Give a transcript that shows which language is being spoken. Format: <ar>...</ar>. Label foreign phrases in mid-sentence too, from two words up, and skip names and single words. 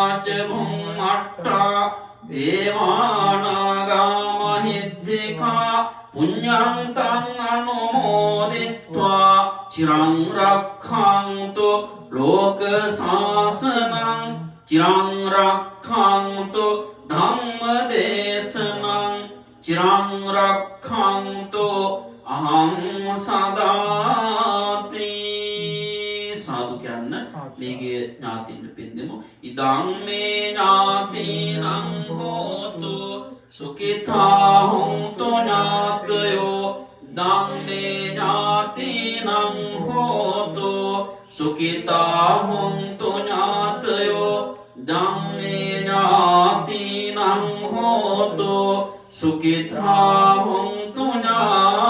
<pi>ච භුම්මට්ඨා දේවානාගා මහිද්దికා පුඤ්ඤන්තං අනුමෝදිත්වා චිරං රක්ඛන්තු ලෝක සාසනං චිරං රක්ඛන්තු ධම්ම දේශනං චිරං රක්ඛන්තු අහං</pi> <si>සදාති සාදු කියන්න මේගේ ඥාතින්ට පින් දෙමු</si> <pi>ඉදං මේ ඥාතිනං හෝතු සුඛිතා හොන්තු ඥාතයෝ ධම්මේ ඥාතිනං හෝතු සුඛිතා හොන්තු ඥාතයෝ ධම්මේ ඥාතිනං හෝතු සුඛිතා හොන්තු ඥාතයෝ</pi>